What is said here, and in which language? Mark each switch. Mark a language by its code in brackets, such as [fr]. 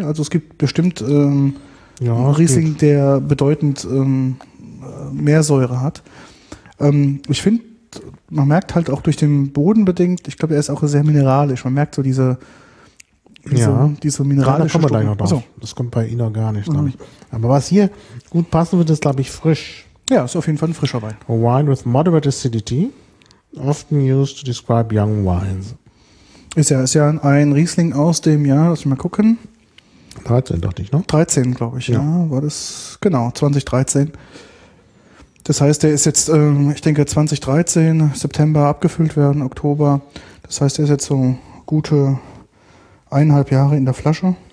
[de] Also es gibt bestimmt Riesling, der bedeutend mehr Säure hat. Ich finde, man merkt halt auch durch den Boden bedingt, ich glaube, er ist auch sehr mineralisch. Man merkt so diese mineralische Stufe. Ja, da kommen wir gleich noch drauf. Also. Das kommt bei Ihnen gar nicht, glaube ich. Aber was hier gut passen wird, ist, glaube ich, frisch. Ja, ist auf jeden Fall ein frischer Wein. [en] A wine with moderate acidity. Often used to describe young wines. [de] Ist ja ein Riesling aus dem Jahr, lass mich mal gucken. 13, dachte ich, ne? 13, glaube ich, ja. War das, genau, 2013. Das heißt, der ist jetzt, ich denke, 2013, September abgefüllt werden, Oktober. Das heißt, der ist jetzt so gute 1,5 Jahre in der Flasche.